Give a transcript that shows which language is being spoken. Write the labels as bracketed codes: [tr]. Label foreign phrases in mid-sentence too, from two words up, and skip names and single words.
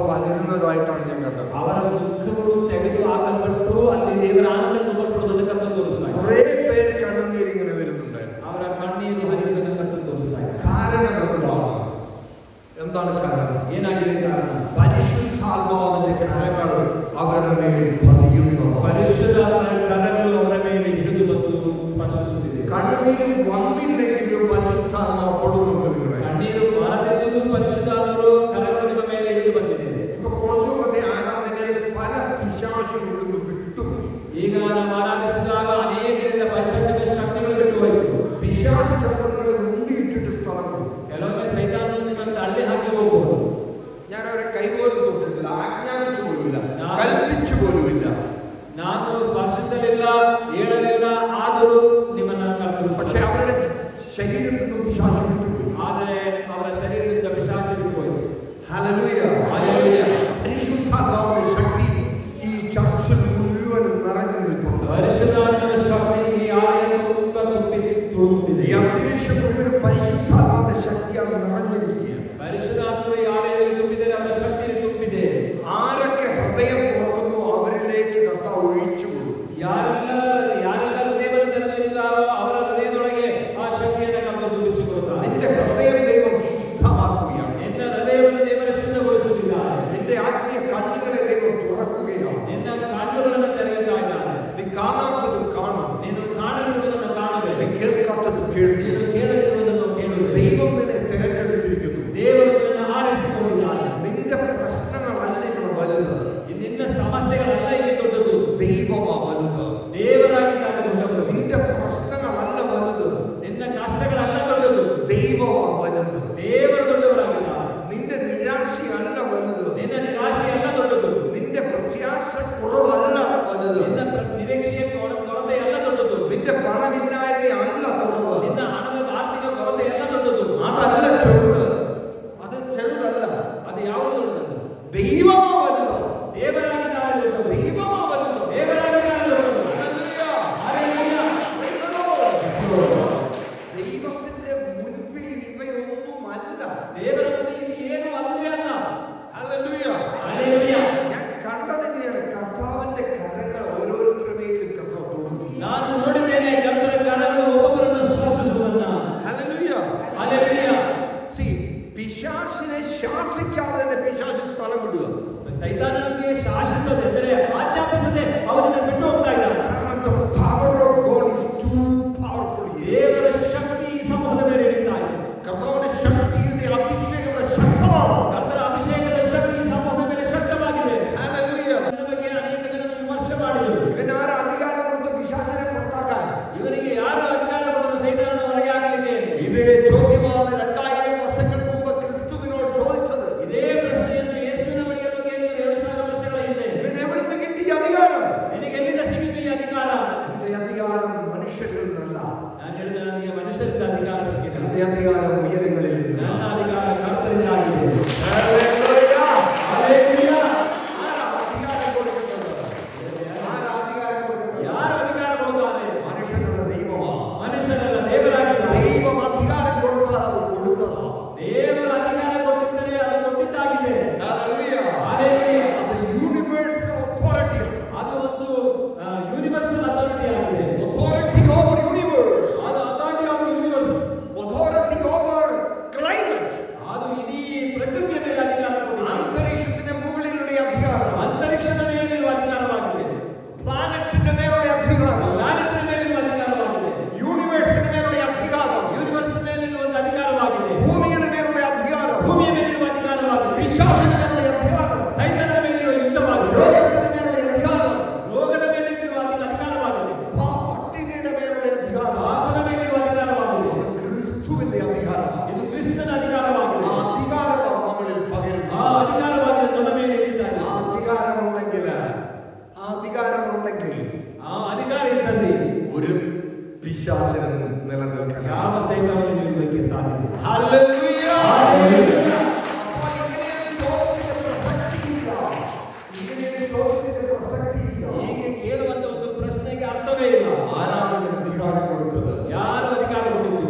[ml] വരുന്നതായിട്ടാണ് ഞാൻ കണ്ടത്. [kn] ಅವರ ದುಃಖಗಳು ತೆಗೆದು ಹಾಕಲ್ಪಟ್ಟು ಅಲ್ಲಿ ದೇವರ ಆನಂದ ತುಂಬಲ್ಪಡುವುದನ್ನು ಕರ್ತನು ತೋರಿಸಲಾಗಿದೆ. [ml] കുറേ പേര് കണ്ണുനീർ ഇങ്ങനെ വരുന്നുണ്ടായിരുന്നു. [kn] ಅವರ ಕಣ್ಣೀರು ಹರಿಯುವುದನ್ನು ಕರ್ತನು ತೋರಿಸಲಾಗಿದೆ. [ml] കാരണം എന്താണ് കാരണം? [kn] ಏನಾಗಿದೆ ಕಾರಣ? [ml] പരിശുദ്ധാത്മാവിന്റെ കരങ്ങൾ അവരുടെ മേൽ പതിയുന്നു. പരിശുദ്ധാത്മാവിന്റെ കരങ്ങൾ അവരുടെ മേൽ ഇടിച്ചു വന്നു സ്പർശിಸುತ್ತಿದೆ. കണ്ണുനീർ വന്നില്ലെങ്കിലും പരിശുദ്ധാത്മാവ് തൊടുന്നുണ്ട്. കണ്ണീര് മാറದಿದ್ದರೂ പരിശുദ്ധാത്മാവ് കരങ്ങൾ [kn] ನಿಮ್ಮ ಮೇಲೆ ಇಳಿದು ಬಂದಿದೆ. [ml] ഇപ്പൊ കുറച്ചുകൂടെ ആരാധനയിൽ പല പിശാചുകളും വിട്ടുപോയി. [kn] ಈಗ ನಾವು ಆರಾಧಿಸಿದಾಗ ಅನೇಕರಿಂದ ಪೈಶಾಚಿಕ ಶಕ್ತಿಗಳು ಬಿಟ್ಟು ಹೋಯಿತು. [ml] പിശാച് ചക്രങ്ങളെ മുണ്ടിയിട്ടിട്ട് സ്ഥലം കൊടുക്കും. [kn] ಕೆಲವೊಮ್ಮೆ ಸೈತಾನನು ನಿಮ್ಮನ್ನು ತಳ್ಳಿ ಹಾಕಿ ಹೋಗಬಹುದು. [ml] ഞാൻ അവരെ കൈപോലും തൊട്ടിട്ടില്ല, ആജ്ഞാപിച്ചു പോലുമില്ല, കൽപ്പിച്ചു പോലുമില്ല. [kn] ನಾನು ಸ್ಪರ್ಶಿಸಲಿಲ್ಲ, ಹೇಳಲಿಲ್ಲ, ಆದರೂ ನಿಮ್ಮನ್ನು ಕರೆದು. [ml] പക്ഷെ അവരുടെ ശരീരത്തിൽ നിന്ന് പിശാച് വിട്ടുപോയി. [kn] ಆದರೆ ಅವರ ಶರೀರದಿಂದ ಪಿಶಾಚಿ ಬಿಟ್ಟು ಹೋಯಿತು. [ml] ഹല്ലേലൂയ, ഹല്ലേലൂയ. പരിശുദ്ധാത്മാവിന്റെ ശക്തി ഈ ചർച്ചിൽ മുഴുവൻ നിറഞ്ഞു നിൽക്കുന്നു. പരിശുദ്ധാത്മാവിന്റെ ശക്തി ഈ ആലയത്തിൽ മുഴുവൻ തുളുമ്പുತ್ತಿದೆ. ഈ അന്തരീക്ഷം മുഴുവൻ പരിശുദ്ധാത്മാവിന്റെ ശക്തിയാണ് നിറഞ്ഞിരിക്കുക. പരിശുദ്ധാത്മാവ് ഈ ആലയത്തിൽ തുമ്പിದೆ, അവരുടെ ശക്തിയിൽ തുമ്പിದೆ. ആരൊക്കെ ഹൃദയം തുറക്കുന്നു അവരിലേക്ക് കർത്താവ് ഒഴിച്ചു കൊടുക്കും. [kn] ಯಾರೆಲ್ಲರೂ ದೇವರ ತೆರೆದಿದ್ದಾರೋ ಅವರ ಹೃದಯದೊಳಗೆ ಆ ಶಕ್ತಿಯನ್ನು ಕರ್ತನು ತುಂಬಿಸಿಕೊಡುತ್ತಾನೆ. [ml] നിന്റെ ഹൃദയം ദൈവം ശുദ്ധമാക്കുകയാണ്. [kn] ನಿನ್ನ ಹೃದಯವನ್ನು ದೇವರು ಶುದ್ಧಗೊಳಿಸುತ್ತಿದ್ದಾನೆ. [ml] നിന്റെ ആത്മീയ കണ്ണുകളെ ദൈവം തുറക്കുകയാണ്. [kn] ನಿನ್ನ ಕಣ್ಣುಗಳನ್ನು ತೆರೆಯುತ್ತಾ ಇದ್ದಾನೆ. [ml] നീ കാണാത്തത് കാണും, [kn] ನೀನು ಕಾಣದಿರುವುದನ್ನು ಕಾಣಬೇಕು. [ml] നീ കേൾക്കാത്തത് കേൾക്കും. [kn] ನೀನು ಕೇಳದಿರುವುದನ್ನು ಕೇಳಬೇಕು. [ml] ദൈവം നിന്നെ തിരഞ്ഞെടുത്തിരിക്കുന്നു. [kn] ದೇವರು ನಿನ್ನನ್ನು ಆರಿಸಿಕೊಂಡಿದ್ದಾನೆ. [ml] നിന്റെ പ്രശ്നങ്ങളല്ല ഇവിടെ വലുത്, [kn] ನಿನ್ನ ಸಮಸ್ಯೆಗಳಲ್ಲ ಇಲ್ಲಿ ದೊಡ್ಡದು, [ml] ദൈവമാ വലുത്. [kn] ದೇವರಾಗಿದ್ದಾನೆ ದೊಡ್ಡವರು. [ml] നിന്റെ പ്രശ്നങ്ങളല്ല വലുത്, [kn] ನಿನ್ನ ಕಷ್ಟಗಳಲ್ಲ ದೊಡ್ಡದು, [ml] ദൈവമാ വലുത്. [kn] ದೇವರು ದೊಡ್ಡವರಾಗಿದ್ದಾನೆ. [ml] നിന്റെ നിരാശയല്ല വലുത്, [kn] ನಿನ್ನ ನಿರಾಶೆಯಲ್ಲ ದೊಡ್ಡದು, [ml] നിന്റെ പ്രത്യാശ കുറവല്ല വലുത്, [kn] ನಿನ್ನ ನಿರೀಕ್ಷೆಯ ಕೊರತೆಯಲ್ಲ ದೊಡ್ಡದು, [ml] നിന്റെ പണമില്ലായ്മയല്ല കുറവ്, [kn] ನಿನ್ನ ಹಣದ ಆರ್ಥಿಕ ಕೊರತೆಯಲ್ಲ ದೊಡ್ಡದು, [ml] അതല്ല ചെറുത്, അത് ചെറുതല്ല. [kn] ಅದು ಯಾವುದು ದೊಡ್ಡದು? [ml] ദൈവമാ വലുത്, [kn] ದೇವರಾಗಿದ್ದಾನೆ ದೊಡ್ಡದು, [ml] ദൈവമാ വലുത്. [kn] ದೇವರಾಗಿದ್ದಾನೆ ದೊಡ್ಡದು. [ml] ഹല്ലേലൂയ. ദൈവത്തിന്റെ മുൻപിൽ ഇവയൊന്നുമല്ല. [kn] ದೇವರ ಮುಂದೆ ಇದು ಏನು ಅಲ್ಲ ಅಲ್ಲ. [ml] ഹല്ലേലൂയ. ഹല്ലേലൂയ. ഞാൻ കണ്ടതെങ്ങനെയാണ് കർത്താവിന്റെ കരങ്ങൾ ഓരോരുത്തരുടെ മേലും കർത്താവ് തൊടുന്നു. [kn] ನಾನು ನೋಡಿದ್ದೇನೆ ಕರ್ತನ ಕರಗಳು ಒಬ್ಬೊಬ್ಬರನ್ನು ಸ್ಪರ್ಶಿಸುವುದನ್ನ. [ml] ഹല്ലേലൂയ. ഹല്ലേലൂയ. പിശാചിനെ ശാസിക്കാതെ തന്നെ പിശാച് സ്ഥലം വിടുക. [kn] ಸೈತಾನನಿಗೆ ಶಾಸಿಸದೆ ಅಂದರೆ ಆಜ್ಞಾಪಿಸದೆ ಅವನನ್ನು ಬಿಟ್ಟು ಹೋಗ್ತಾ ಇದ್ದಾನೆ. [en] The power of God is too powerful. [kn] ದೇವರ ಶಕ್ತಿ ಈ ಸಮೂಹದ ಮೇಲೆ ಇಳಿತಾ ಇದೆ. [ml] കർത്താവിന്റെ ശക്തിയുടെ അഭിഷേകത്തിന്റെ ശക്തമാണ്. [kn] ಕರ್ತನ ಅಭಿಷೇಕದ ಶಕ್ತಿ ಈ ಸಮೂಹದ ಮೇಲೆ ಶಕ್ತವಾಗಿದೆ. [ml] ഹല്ലേലൂയ. [kn] ಇದರ ಬಗ್ಗೆ ಅನೇಕ ಜನರು ವಿಮರ್ಶೆ ಮಾಡಿದರು. [ml] ഇവനാര് അധികാരം കൊടുത്തു പിശാചിനെ പുറത്താക്കാൻ? [kn] ಇವನಿಗೆ ಯಾರು ಅಧಿಕಾರ ಕೊಟ್ಟರು ಸೈತಾನನನ್ನು ಹೊರಗೆ ಹಾಕಲಿಕ್ಕೆ? [ml] ഇതേ ചോദ്യമാണ് 2000 വർഷങ്ങൾക്ക് മുമ്പ് ക്രിസ്തുവിനോട് ചോദിച്ചത്. [kn] ಇದೇ ಪ್ರಶ್ನೆಯನ್ನು ಯೇಸುವಿನ ಬಳಿಗೆ ಕೇಳಿದರು 2000 ವರ್ಷಗಳ ಹಿಂದೆ. [ml] ഇവൻ എവിടുന്ന് കിട്ടി അധികാരം? [kn] ನಿನಗೆ ಎಲ್ಲಿಂದ ಸಿಕ್ಕಿತು ಈ ಅಧಿಕಾರ? [ml] എന്റെ അധികാരം മനുഷ്യരിൽ നിന്നല്ല, [kn] ನಾನು ಹೇಳಿದ ನನಗೆ ಮನುಷ್ಯರಿಂದ ಅಧಿಕಾರ ಸಿಕ್ಕಿಲ್ಲ. [ml] എന്റെ അധികാരം ഉയരങ്ങളിൽ നിന്ന്. [kn] ನನ್ನ ಅಧಿಕಾರ ಕರ್ತನಿಂದಾಗಿದೆ. [ml] ഹല്ലേലൂയ. ഹല്ലേലൂയ. ആരാ അധികാരം കൊടുക്കുന്നത്? [kn] ಯಾರು ಅಧಿಕಾರ ಕೊಡುತ್ತಾರೆ? [ml] മനുഷ്യനുള്ള ദൈവമാണ്. [kn] ಮನುಷ್ಯನಲ್ಲ, ದೇವರಾಗಿದ್ದಾನೆ. [ml] ദൈവം അധികാരം കൊടുത്താൽ അത് കൊടുത്തതാ. [kn] ದೇವರ ಅಧಿಕಾರ ಕೊಟ್ಟಿದ್ದರೆ ಅದು ಕೊಟ್ಟಿದ್ದಾಗಿದೆ. [ml] ഹല്ലേലൂയ. [kn] ಹಲ್ಲೆಲೂಯ. [ml] അത് [en] universal authority. [kn] ಅದು ಒಂದು [en] universal authority [kn] ಆಗಿದೆ. [en] authority over universe. ಅದು authority of universe. authority over climate. [kn] ಅದು ಇಡೀ ಪ್ರಕೃತಿಯ ಮೇಲೆ ಅಧಿಕಾರ ಕೊಟ್ಟಿದೆ. [ml] അന്തരീക്ഷത്തിന്റെ മുകളിലുള്ള അധികാരം. [kn] ಅಂತರಿಕ್ಷದ ಮೇಲಿರುವ ಅಧಿಕಾರವಾಗಿದೆ. [ml] പ്ലാനറ്റിന്റെ മേലുള്ള അധികാരം. [kn] ಪ್ಲಾನೆಟ್ನ ಮೇಲಿರುವ ಅಧಿಕಾರವಾಗಿದೆ. [ml] യൂണിവേഴ്സിന്റെ മേലുള്ള അധികാരം. [kn] ಯೂನಿವರ್ಸ್ ಮೇಲಿರುವ ಒಂದು ಅಧಿಕಾರವಾಗಿದೆ. [ml] ഭൂമിയുടെ മേലുള്ള അധികാരം. [kn] ಭೂಮಿಯ ಮೇಲಿರುವ ಅಧಿಕಾರವಾಗಿದೆ. [ml] പിശാചിന്റെ മേലുള്ള അധികാരം. [kn] ಸೈತಾನನ ಮೇಲಿರುವ ಯುದ್ಧವಾಗಿದೆ. [ml] രോഗത്തിന്റെ മേലുള്ള അധികാരം. [kn] ರೋಗದ ಮೇಲಿರುವ ಅಧಿಕಾರವಾಗಿದೆ. [ml] പട്ടിണിയുടെ മേലുള്ള അധികാരം. [kn] ಪಾಪದ ಮೇಲಿರುವ ಅಧಿಕಾರವಾಗಿದೆ. [ml] അത് ക്രിസ്തുവിന്റെ അധികാരം. [kn] ಇದು ಕ್ರಿಸ್ತನ ಅಧಿಕಾರವಾಗಿದೆ. [ml] ആ അധികാരമാണ് നമ്മളിൽ പകരുന്നത്. [kn] ಆ ಅಧಿಕಾರವಾಗಿದೆ ನಮ್ಮ ಮೇಲೆ ಇಳಿತಾರೆ. [ml] ആ അധികാരമുണ്ടെങ്കിൽ [kn] ಆ ಅಧಿಕಾರ ಇದ್ದಲ್ಲಿ [ml] ഒരു പിശാചിനും നിലനിൽക്കാൻ [kn] ಯಾವ ಸೈತಾನನು ನಿಲ್ಲುವುದಕ್ಕೆ ಸಾಧ್ಯವಿಲ್ಲ. [ml] ഹല്ലേലൂയ. ഹല്ലേലൂയ. [kn] ಹೀಗೆ ಕೇಳುವಂತ ಒಂದು ಪ್ರಶ್ನೆಗೆ ಅರ್ಥವೇ ಇಲ್ಲ. [ml] ആരാണ് ഇതിന് അധികാരം കൊടുത്തത്? [kn] ಯಾರು ಅಧಿಕಾರ ಕೊಟ್ಟಿದ್ದು?